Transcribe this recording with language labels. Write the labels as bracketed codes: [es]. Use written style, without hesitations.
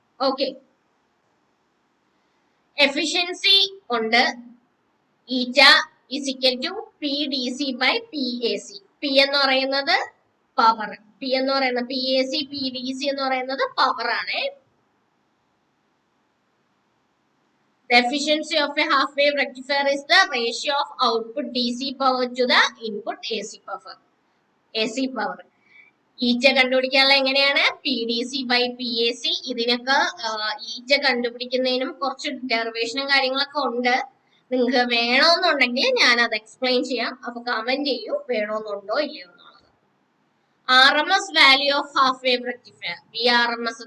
[ml] Okay, efficiency ഉണ്ട്. [en] Eta is equal to P D C by P A C. [ml] P എന്ന് പറയുന്നത് power, P എന്ന് പറയുന്നത് P A C, P D C എന്ന് പറയുന്നത് പവർ ആണ്. [en] The efficiency of a half wave rectifier is the ratio of output DC power to the input AC power. [ml] ഈറ്റ കണ്ടുപിടിക്കാനുള്ള എങ്ങനെയാണ്? [en] P D C by P A C. [ml] ഇതിനൊക്കെ ഈറ്റ കണ്ടുപിടിക്കുന്നതിനും കുറച്ച് ഡെറിവേഷനും കാര്യങ്ങളൊക്കെ ഉണ്ട്. നിങ്ങൾക്ക് വേണമെന്നുണ്ടെങ്കിൽ ഞാൻ അത് എക്സ്പ്ലെയിൻ ചെയ്യാം. അപ്പൊ കമന്റ് ചെയ്യൂ വേണമെന്നുണ്ടോ ഇല്ലയോ എന്നുള്ളത്. [en] R M S value of half wave rectifier, V R M S.